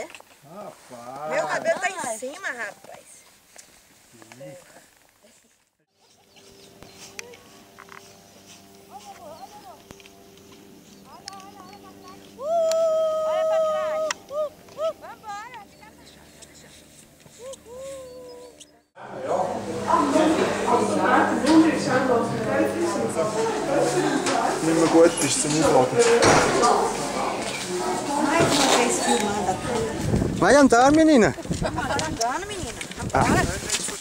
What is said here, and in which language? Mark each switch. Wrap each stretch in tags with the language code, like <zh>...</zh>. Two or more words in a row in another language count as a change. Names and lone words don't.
<pt>Rapaz. Meu cabelo tá em cima, rapaz. Olha pra trás. Vambora.</pt> <de>Nicht mehr gut bist zum Aufladen.</de> <pt>Mais uma vez filmando. Vai andar, menina. Vamos andando, menina. Vambora.</pt>